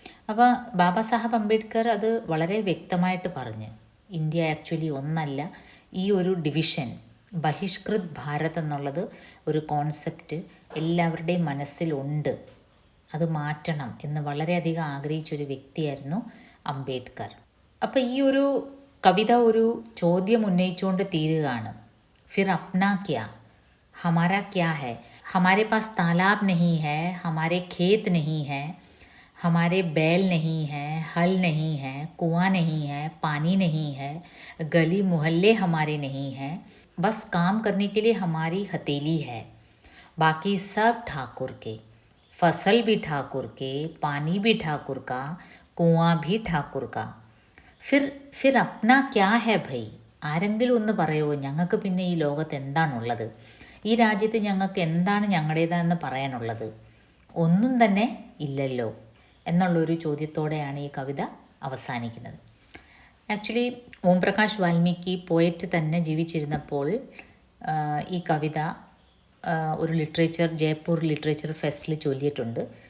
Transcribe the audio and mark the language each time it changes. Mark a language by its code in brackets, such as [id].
[ml] അപ്പോൾ ബാബാ സാഹബ് അംബേദ്കർ അത് വളരെ വ്യക്തമായിട്ട് പറഞ്ഞ്, ഇന്ത്യ ആക്ച്വലി ഒന്നല്ല, ഈ ഒരു ഡിവിഷൻ, ബഹിഷ്കൃത് ഭാരത് എന്നുള്ളത് ഒരു കോൺസെപ്റ്റ് എല്ലാവരുടെയും മനസ്സിലുണ്ട്, അത് മാറ്റണം എന്ന് വളരെയധികം ആഗ്രഹിച്ചൊരു വ്യക്തിയായിരുന്നു അംബേദ്കർ. അപ്പോൾ ഈ ഒരു കവിത ഒരു ചോദ്യം ഉന്നയിച്ചുകൊണ്ട് തീരുകയാണ്. [hi] फिर अपना क्या, हमारा क्या है? हमारे पास तालाब नहीं है, हमारे खेत नहीं है, हमारे बैल नहीं है, हल नहीं है, कुआं नहीं है, पानी नहीं है, गली मोहल्ले हमारे नहीं है, बस काम करने के लिए हमारी हथेली है, बाकी सब ठाकुर के, फसल भी ठाकुर के, पानी भी ठाकुर का, कुआं भी ठाकुर का. फिर अपना क्या है भाई? [ml] ആരെങ്കിലും ഒന്ന് പറയുമോ, ഞങ്ങൾക്ക് പിന്നെ ഈ ലോകത്ത് എന്താണുള്ളത്, ഈ രാജ്യത്ത് ഞങ്ങൾക്ക് എന്താണ് ഞങ്ങളുടേതെന്ന് പറയാനുള്ളത്? ഒന്നും തന്നെ ഇല്ലല്ലോ എന്നുള്ളൊരു ചോദ്യത്തോടെയാണ് ഈ കവിത അവസാനിക്കുന്നത്. ആക്ച്വലി ഓം പ്രകാശ് വാൽമീകി പോയറ്റ് തന്നെ ജീവിച്ചിരുന്നപ്പോൾ ഈ കവിത ഒരു ജയ്പൂർ ലിറ്ററേച്ചർ ഫെസ്റ്റിൽ ചൊല്ലിയിട്ടുണ്ട്.